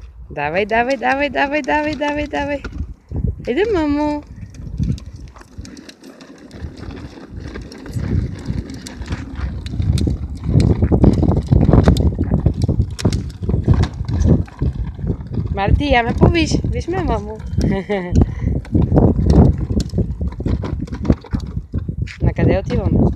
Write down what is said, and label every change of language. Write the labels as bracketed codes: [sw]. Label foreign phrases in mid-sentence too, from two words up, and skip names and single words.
[bg] Давай, давай, давай, давай, давай, давай, давай. Иди, мамо. Марти, я ме повиж. Виж ме, мамо. На къде отиваме?